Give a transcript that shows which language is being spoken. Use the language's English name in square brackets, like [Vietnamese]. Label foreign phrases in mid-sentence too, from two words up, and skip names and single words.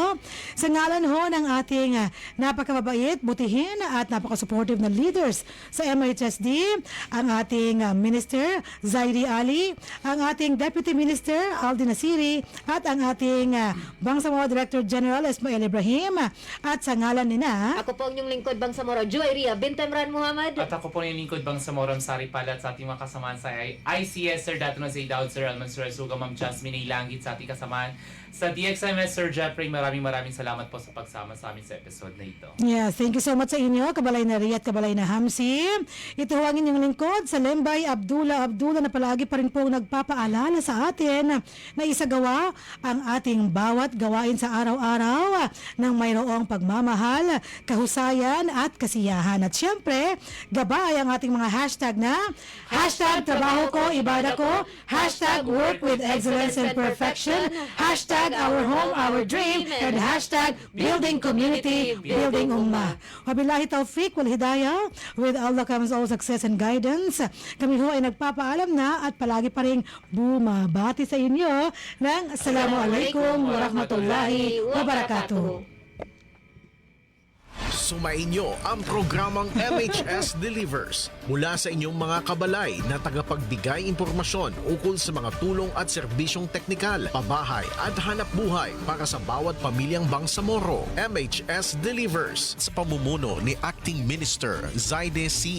[Filipino] Sa ngalan ho ng ating napakababait, butihin at napaka-supportive na leaders sa MHSD, ang ating Minister Zaidi Ali, ang ating Deputy Minister Aldi Nasiri, at ang ating Bangsamoro Director General Ismael Ibrahim, at sa ngalan nina Ako po ang inyong lingkod, Bangsamoro Joy Ria Bintemran Muhammad. At ako po yung lingkod bang sa Moram Sari Palat sa ating mga kasamaan sa ICS, Sir Dato na Zaydaud, Sir Alman Sir Suga, Ma'am Jasmine Ilangit sa ating kasamaan. Sa DXMS, Sir Jeffrey, maraming salamat po sa pagsama sa amin sa episode na ito. [English] Yes, thank you so much [Filipino] sa inyo, Kabalay na Ria at Kabalay na Hamsi. Ito ho ang inyong lingkod sa Lembay Abdullah na palagi pa rin po nagpapaalala sa atin na isagawa ang ating bawat gawain sa araw-araw ng mayroong pagmamahal, kahusayan at kasiyahan. At syempre, gabay ang ating mga hashtag na hashtag trabaho ko, ibada ko, [English] hashtag work with excellence and perfection, hashtag our home, our dream, and hashtag building community, building ummah. [Arabic] وبالله التوفيق والهداية. [English] With Allah comes all success and guidance. [Filipino] Kami ho ay nagpapaalam na at palagi pa rin bumabati sa inyo ng [Arabic] السلام عليكم ورحمة الله وبركاته. [Filipino] Sumainyo ang programang MHS Delivers mula sa inyong mga kabalay na tagapagbigay impormasyon ukol sa mga tulong at serbisyong teknikal, pabahay at hanap buhay para sa bawat pamilyang Bangsamoro. MHS Delivers sa pamumuno ni Acting Minister Zaide C.